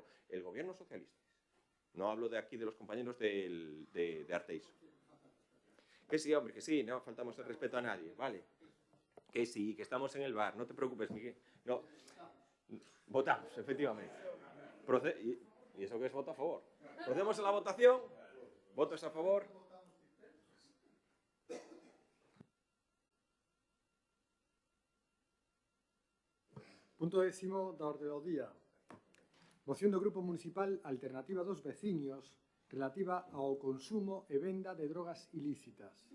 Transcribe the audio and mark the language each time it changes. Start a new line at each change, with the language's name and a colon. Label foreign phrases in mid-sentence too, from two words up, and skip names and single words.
Spanish: El gobierno socialista. No hablo de aquí de los compañeros de Arteixo. Que sí, hombre, que sí, no faltamos el respeto a nadie, ¿vale? Que sí, que estamos en el bar, no te preocupes, Miguel. No. Votamos, efectivamente. ¿Y eso qué es voto a favor? Procedemos a la votación. ¿Votos a favor?
Galician: Punto 10º da orde do día. Moción do Grupo Municipal Alternativa dos Veciños relativa ao consumo e venda de drogas ilícitas.